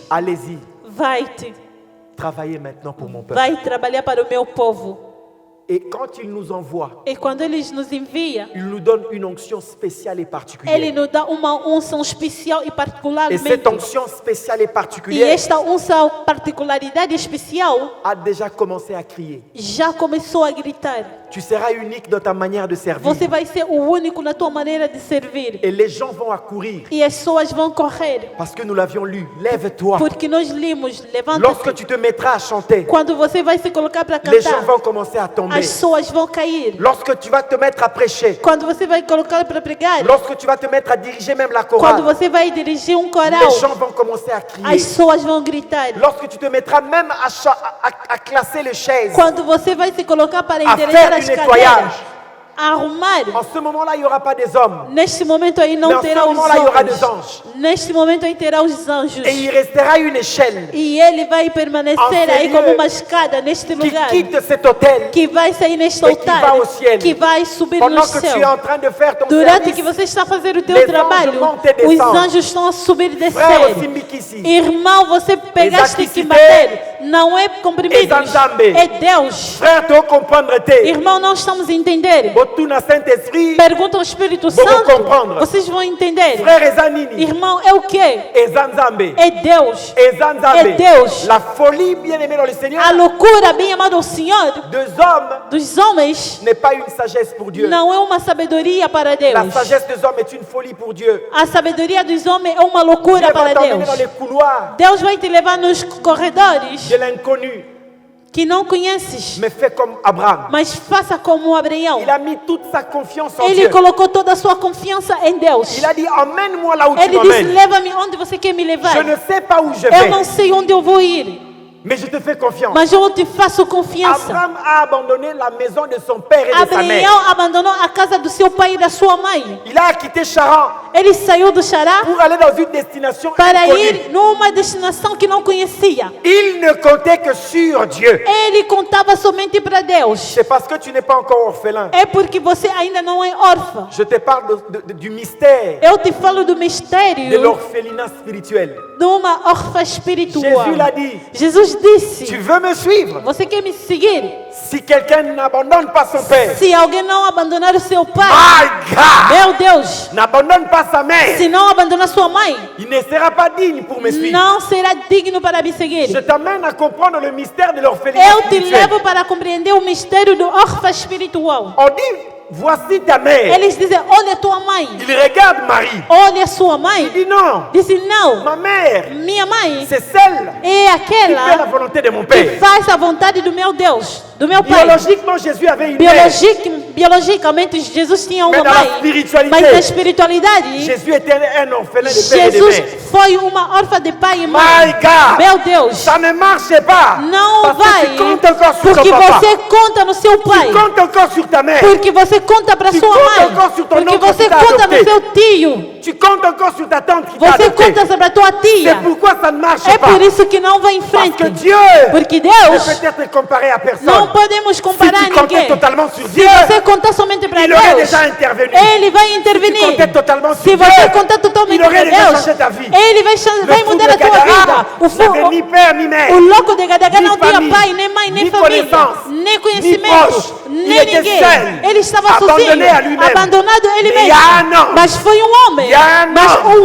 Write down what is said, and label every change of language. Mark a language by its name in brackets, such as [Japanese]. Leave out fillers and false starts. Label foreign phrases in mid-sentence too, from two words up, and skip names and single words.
[French] allez-y, [Portuguese] vai-te, [French] travaillez maintenant pour mon peuple. [Portuguese] vai trabalhar para o meu povo. [French] Et quand il nous envoie, [Portuguese] E quando Ele nos envia, [French] il nous donne une onction spéciale et [Portuguese] Ele [French] particulière. [Portuguese] nos dá uma unção especial e [French] Et [Portuguese] particularmente. [French] cette onction spéciale et [Portuguese] E [French] particulière [Portuguese] esta unção, particularidade especial, [French] a déjà commencé à crier. [Portuguese] já começou a gritar. [French] Tu seras unique dans ta manière de servir. [Portuguese] Você vai ser o único na tua maneira de servir. [French] Et les gens vont accourir [Portuguese] E as pessoas vão correr. [French] parce que nous l'avions lu. Lève-toi. [Portuguese] Porque nós limos, [French] Lorsque [Portuguese] levanta-te. [French] tu te mettras à chanter, [Portuguese] Quando você vai se colocar para [French] les gens [Portuguese] cantar, [French] vont commencer à tomber. [Portuguese] as pessoas vão cair. [French] Lorsque tu vas te mettre à prêcher, [Portuguese] Quando você vai colocar para pregar, [French] lorsque tu vas te mettre à diriger même la [Portuguese] quando [French] chorale, [Portuguese] você vai dirigir coral, [French] les gens vont commencer à [Portuguese] as [French] crier. [Portuguese] pessoas vão gritar. [French] Lorsque tu te mettras même à classer les chaises, [Portuguese] Quando você vai se colocar para [French] à [Portuguese] endereçar [French] faire [Portuguese] as [French] du [Portuguese] cadeiras, [French] nettoyage, [Portuguese] a arrumar, [French] en ce moment-là, il n'y aura pas des hommes. [Portuguese] neste momento aí [French] Mais [Portuguese] não [French] en ce [Portuguese] terá os [French] moment-là, il y aura des [Portuguese] homens. [French] anges. [Portuguese] Neste momento aí terá os anjos. [French] Et il restera une échelle [Portuguese] E ele vai permanecer [French] En [Portuguese] aí [French] ce [Portuguese] como [French] lieu [Portuguese] uma escada neste [French] qui [Portuguese] lugar. [French] quitte cet hôtel. [Portuguese] Que vai sair neste [French] Et qui va [Portuguese] altar. [French] au ciel. [Portuguese] Que vai subir no [French] Pendant que tu es [Portuguese] céu. [French] en train de faire ton [Portuguese] Durante que [French] service, [Portuguese] você está fazendo o [French] les [Portuguese] teu trabalho, [French] anges montent et [Portuguese] os [French] descendent. [Portuguese] anjos estão a subir e [French] frère [Portuguese] descer. [Lingala] Osimbikisi, [Portuguese] Irmão, você pegaste que Exacticité. bater. Não é comprimidos. [Lingala] Ezanzambe. [Portuguese] É Deus. [French] frère, tu comprendre te. [Portuguese] Irmão, não estamos a entender. [Lingala] Botuna Saint-Esprit, [Portuguese] Pergunta ao Espírito Vou Santo. compreender. Vocês vão entender. [Lingala] frère Ezanini, [Portuguese] Irmão, é o quê? [Lingala] Ezanzambe, [Portuguese] É Deus. [Lingala] Ezanzambe. [Portuguese] É Deus. [French] La folie bien-aimée dans le Seigneur [Portuguese] A loucura, bem amado ao Senhor, [French] des hommes [Portuguese] dos homens, [French] n'est pas une sagesse pour Dieu. [Portuguese] não é uma sabedoria para [French] La [Portuguese] Deus. [French] sagesse des hommes est une folie pour Dieu. [Portuguese] A sabedoria dos homens é uma [French] Dieu [Portuguese] loucura [French] va [Portuguese] para [French] t'emmener [Portuguese] Deus. [French] dans les couloirs [Portuguese] Deus vai te levar nos corredores [French] de l'inconnu, [Portuguese] que não conheces, [French] mais fais comme Abraham. [Portuguese] mas faça como Abraão. [French] Il a mis toute sa confiance en [Portuguese] Ele [French] Dieu. [Portuguese] colocou toda a sua confiança em Deus. [French] Il a dit, emmène-moi là où tu [Portuguese] Ele disse: [French] m'emmènes. [Portuguese] leva-me onde você quer me levar. [French] Je ne sais pas où je [Portuguese] Eu não [French] vais, [Portuguese] sei onde eu vou ir, [French] mais je te fais confiance. [Portuguese] mas eu te faço confiança. [French] Abraham a abandonné la maison de son père et de sa mère. [Portuguese] Abraão abandonou a casa do seu pai e da sua mãe. [French] Il a quitté Charan [Portuguese] Ele saiu do Xará [French] pour aller dans une destination [Portuguese] para [French] inconnue. [Portuguese] ir numa destinação que não conhecia. [French] Il ne comptait que sur Dieu. [Portuguese] Ele contava somente para Deus. [French] C'est parce que tu n'es pas encore orphelin. [Portuguese] É porque você ainda não é órfã. [French] Je te parle du mystère [Portuguese] Eu te falo do [French] de [Portuguese] mistério [French] l'orphelinat spirituel. [Portuguese] de uma órfã espiritual. [French] Jésus l'a dit. [Portuguese] Jesus [French] Tu [Portuguese] disse: [French] veux me suivre? [Portuguese] você quer me seguir? [French] Si quelqu'un n'abandonne pas son père, [Portuguese] Se alguém não abandonar o seu pai, [English] my God, [Portuguese] meu Deus, [French] n'abandonne pas sa mère, [Portuguese] se não abandonar sua mãe, [French] il ne sera pas digne pour me suivre. [Portuguese] não será digno para me [French] Je [Portuguese] seguir. [French] t'amène à comprendre le mystère de l'orphelinat [Portuguese] Eu te [French] spirituel. [Portuguese] levo para compreender o mistério do órfão espiritual. [French] On dit, voici ta mère. [Portuguese] Eles dizem: olha tua mãe, [French] Il regarde Marie. [Portuguese] olha sua [French] Il [Portuguese] mãe. [French] dit non, [Portuguese] Disse: não, [French] ma mère, [Portuguese] minha mãe [French] c'est celle [Portuguese] é [French] qui fait la [Portuguese] aquela [French] volonté de mon [Portuguese] que [French] père. [Portuguese] faz a vontade do meu Deus, do meu pai. [French] Biologiquement, Jésus avait une mère. [Portuguese] Biologicamente, Jesus tinha uma Mas na mãe, espiritualidade, mas na espiritualidade, [French] Jésus était un orphelin de père et de [Portuguese] Jesus [French] mère. [Portuguese] foi uma órfã de pai e [English] My [Portuguese] mãe. [English] God, [Portuguese] Meu Deus, [French] ça ne marche pas. [Portuguese] não [French] Parce que [Portuguese] vai, [French] tu comptes encore sur [Portuguese] porque [French] ton papa. [Portuguese] você conta no seu pai, [French] Tu comptes encore sur ta mère. [Portuguese] porque você conta para [French] Tu [Portuguese] sua [French] comptes [Portuguese] mãe, [French] encore sur ton [Portuguese] porque [French] oncle [Portuguese] você [French] qui t'a [Portuguese] conta [French] adopté. [Portuguese] no seu tio, [French] Tu comptes encore sur ta tante qui t'a [Portuguese] você [French] adopté. [Portuguese] conta sobre a tua [French] C'est [Portuguese] tia. [French] pourquoi ça ne marche [Portuguese] É [French] pas. [Portuguese] por isso que não vai em [French] Parce que [Portuguese] frente, [French] Dieu [Portuguese] porque [French] ne [Portuguese] Deus [French] peut être comparé à personne. [Portuguese] não podemos comparar [French] Si tu comptais [Portuguese] ninguém. [French] totalement sur [Portuguese] Se [French] Dieu, [Portuguese] você contar somente para [French] il aurait [Portuguese] Deus, [French] déjà intervenu. [Portuguese] Ele vai [French] Si tu [Portuguese] intervenir. [French] comptais totalement [Portuguese] Se [French] sur Dieu, [Portuguese] você contar totalmente [French] il [Portuguese] para [French] aurait déjà [Portuguese] Deus, [French] changé ta vie. [Portuguese] Ele vai [French] Le fou [Portuguese] mudar [French] de [Portuguese] a tua vida. [French] Gadara n'avait ni père ni mère. [Portuguese] O louco de Gadara [French] ni [Portuguese] não tinha [French] famille, [Portuguese] pai, nem mãe, nem [French] ni [Portuguese] família, [French] connaissance, [Portuguese] nem [French] ni [Portuguese] conhecimento, [French] proche. Il [Portuguese] nem [French] était [Portuguese] ninguém. [French] seul, [Portuguese] Ele estava [French] abandonné [Portuguese] sozinho, [French] à lui-même. [Portuguese] abandonado a ele [French] Mais il y a [Portuguese] mesmo. [French] un homme, [Portuguese] Mas foi homem, [French] il y a un [Portuguese] mas [French] homme, [Portuguese] o